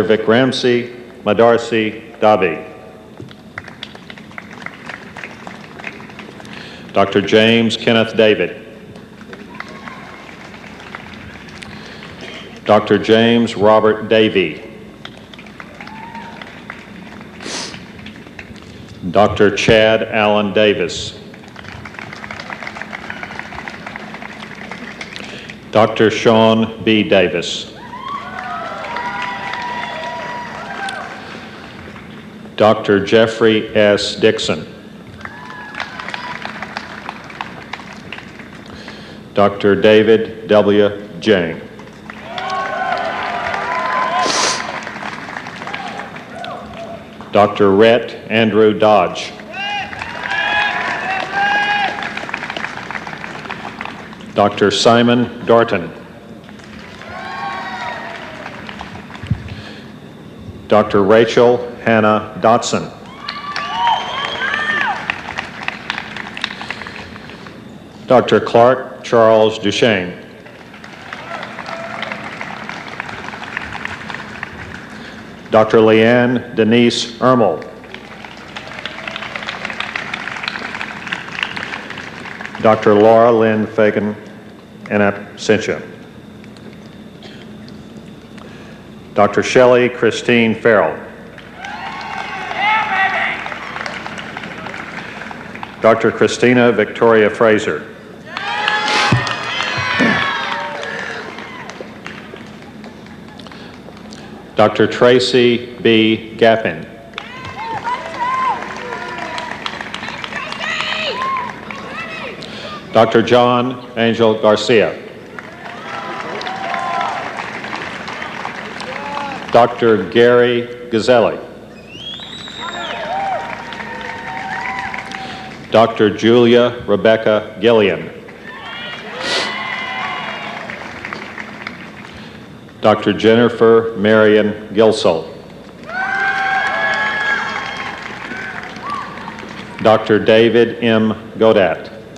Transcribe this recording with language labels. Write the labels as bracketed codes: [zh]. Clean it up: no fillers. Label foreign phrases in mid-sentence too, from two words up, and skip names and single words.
[en] Vikramsi Madarsi Dabi. Dr. James Kenneth David. Dr. James Robert Davey. Dr. Chad Allen Davis. Dr. Sean B. Davis. Dr. Jeffrey S. Dixon. Dr. David W. Jang. Dr. Rhett Andrew Dodge. Dr. Simon Darton. Dr. Rachel Hannah Dotson. Dr. Clark Charles Duchesne. Dr. Leanne Denise Ermel. Dr. Laura Lynn Fagan in absentia. Dr. Shelley Christine Farrell. Dr. Christina Victoria Fraser. Dr. Tracy B. Gappin. Dr. John Angel Garcia. Dr. Gary Gazzelli. Dr. Julia Rebecca Gillian. Dr. Jennifer Marion Gilsell. Dr. David M. Godat.